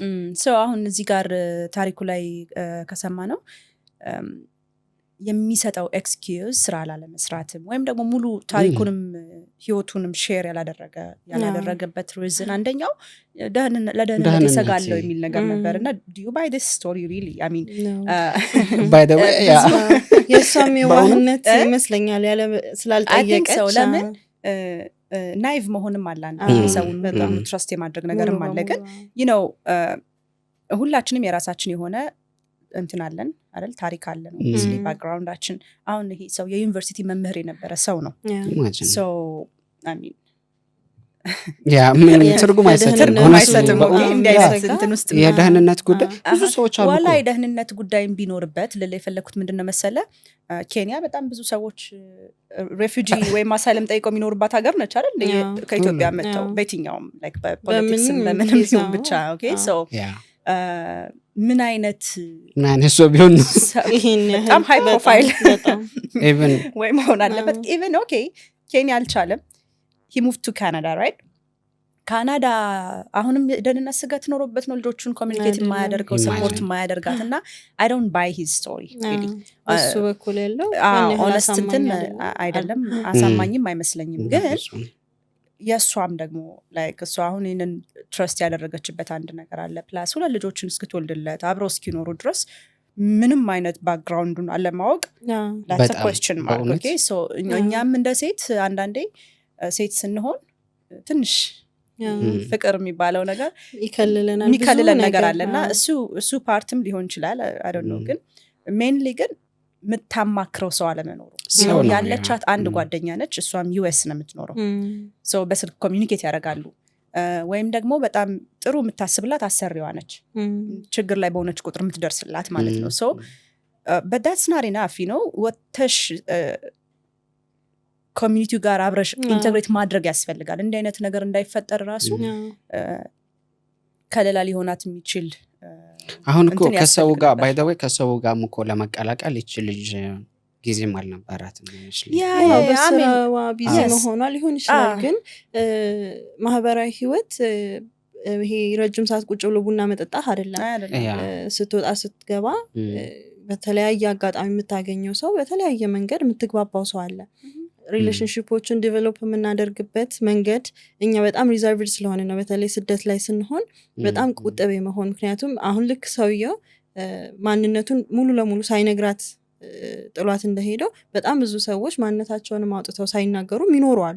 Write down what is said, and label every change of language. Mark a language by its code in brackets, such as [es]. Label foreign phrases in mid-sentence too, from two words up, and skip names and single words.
[am] አሁን እዚህ ጋር ታሪኩ ላይ ከሰማ ነው የሚሰጠው ኤክስኪዩዝ ስራ ላለመስራትም ወይም ደግሞ ሙሉ ታሪኩንም ህይወቱንም ሼር ያላደረገበት ሪዝን አንደኛው ለደህንነት ይሰጋለው የሚል ነገር ነበርና [en] do you buy this story really I mean by the way [am] የሷም የዋህነት ይመስለኛል ያለ ስላልጠየቀች ለምን ናይቭ መሆንም አላን ሰውን በጣም ትረስት የማድረግ ነገርም አለ ግን ሁላችንም የራሳችን የሆነ እንትን አለን አይደል ታሪክ አለን ስሊ ባክግራውንዳችን አሁን ይሄ ሰው የዩኒቨርሲቲ መምህር የነበረ ሰው ነው [en] so I mean [am] ምን ትርጉም አይሰጥም እንትን ውስጥ የደህንነት ጉዳይ ብዙ ሰዎች አሉ ዋላ የደህንነት ጉዳይም ቢኖርበት ለፈለኩት ምንድነው መሰለ ኬንያ በጣም ብዙ ሰዎች ሬፊጂ ወይም አሳይለም ጠይቀው የሚኖርባት ሀገር ነች አይደል ከኢትዮጵያ መጥተው በየትኛውም like በፖለቲክስ በምንም ይሁን ብቻ [en] okay so [am] ምን አይነት ሰው ቢሆን በጣም ሃይ ፕሮፋይል ኢቭን ወይ መሆን አለበት [en] even okay [am] ኬንያ አልቻለም [en] he moved to Canada right [am] ካናዳ አሁንም ደህንነት ስጋት ኖሮበት ነው ልጆቹን ኮሚኒኬት የማያደርገው ሰፖርት የማያደርጋት እና [en] I don't buy his story really [am] እሱ በኩል ያለው honest እንትን አይደለም አሳማኝም አይመስለኝም ግን የሷም ደግሞ like እሷ አሁን ይሄንን ትረስት ያደረገችበት አንድ ነገር አለ ፕላስ ሁለት ልጆችን እስክትወልድለት አብረው እስኪኖሩ ድረስ ምንም አይነት ባክግራውንዱን አለማወቅ [en] that's a question mark okay so [am] እኛም እንደ ሴት አንዳንዴ ሴት ስንሆን ትንሽ ፍቅር የሚባለው ነገር ይከልለናል ነገር አለና እሱ ፓርትም ሊሆን ይችላል [en] I don't know [am] ግን mainly ግን ምታማክረው ሰው አለመኖሩ ያለቻት አንድ ጓደኛ ነች እሷም US ነው የምትኖረው so በስልክ ኮሚኒኬት ያደርጋሉ ወይም ደግሞ በጣም ጥሩ የምታስብላት አሰሪዋ ነች ችግር ላይ በሆነች ቁጥር የምትደርስላት ማለት ነው [en] so but that's not enough you know [am] ወተሽ ኮሚኒቲው ጋር አብረሽ ኢንተግሬት ማድረግ ያስፈልጋል እንዲህ አይነት ነገር እንዳይፈጠር ራሱ ከለላ ሊሆናት የሚችል አሁን እኮ ከሰው ጋር [en] by the way [am] ከሰው ጋር እኮ ለመቀላቀል ይችል ልጅ ጊዜም አልነበራትም በስራዋ ቢዚ መሆኗ ሊሆን ይችላል ግን ማህበራዊ ህይወት ይሄ ረጅም ሰዓት ቁጭ ብሎ ቡና መጠጣት አይደለም ስትወጣ ስትገባ በተለያየ አጋጣሚ የምታገኘው ሰው በተለያየ መንገድ የምትግባባው ሰው አለ ሪሌሽንሺፖችን ዲቨሎፕ የምናደርግበት መንገድ እኛ በጣም ሪዘርቭድ ስለሆነ ነው በተለይ ስደት ላይ ስንሆን በጣም ቁጥብ የመሆን ምክንያቱም አሁን ልክ ሰውየው ማንነቱን ሙሉ ለሙሉ ሳይነግራት ጥሏት እንደሄደው በጣም ብዙ ሰዎች ማንነታቸውን ማውጣተው ሳይናገሩ ይኖሩ አሉ